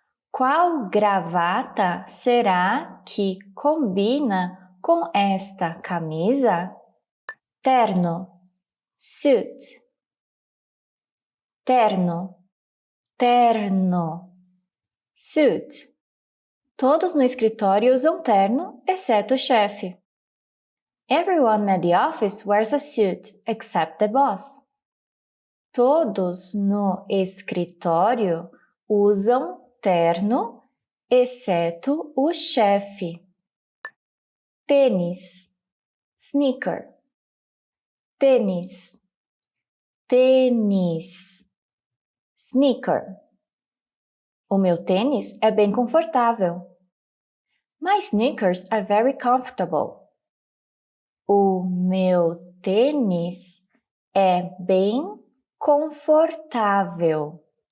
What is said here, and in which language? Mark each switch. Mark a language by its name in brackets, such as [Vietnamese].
[Portuguese] Qual gravata será que combina com esta camisa? Terno. Suit. Terno. Terno. Suit. Todos no escritório usam terno, exceto o chefe. [English] Everyone at the office wears a suit, except the boss. [Portuguese] Todos no escritório usam terno, exceto o chefe. Tênis. Sneaker. Tênis. Tênis. Sneaker. O meu tênis é bem confortável. [English] My sneakers are very comfortable. [Portuguese] O meu tênis é bem confortável.